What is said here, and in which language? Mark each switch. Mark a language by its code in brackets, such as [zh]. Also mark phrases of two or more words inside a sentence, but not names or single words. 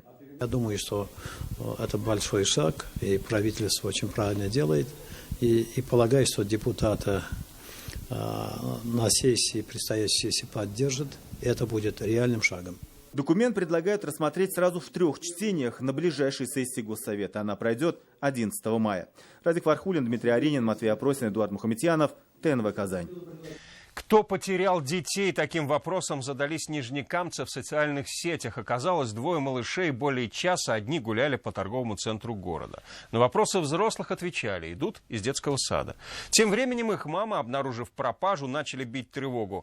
[ru] Я думаю, что это большой шаг, и правительство очень правильно делает. И полагаю, что депутаты на сессии, предстоящей сессии поддержат. Это будет реальным шагом. Документ предлагают рассмотреть сразу в 3 чтениях на ближайшей сессии Госсовета. Она пройдет 11 мая. Радик Фархулин, Дмитрий Аринин, Матвей Опросин, Эдуард Мухаметьянов, ТНВ «Казань». Кто потерял детей? Таким вопросом задались нижнекамцы в социальных сетях. Оказалось, 2 малышей более часа одни гуляли по торговому центру города. На вопросы взрослых отвечали: идут из детского сада. Тем временем их мамы, обнаружив пропажу, начали бить тревогу.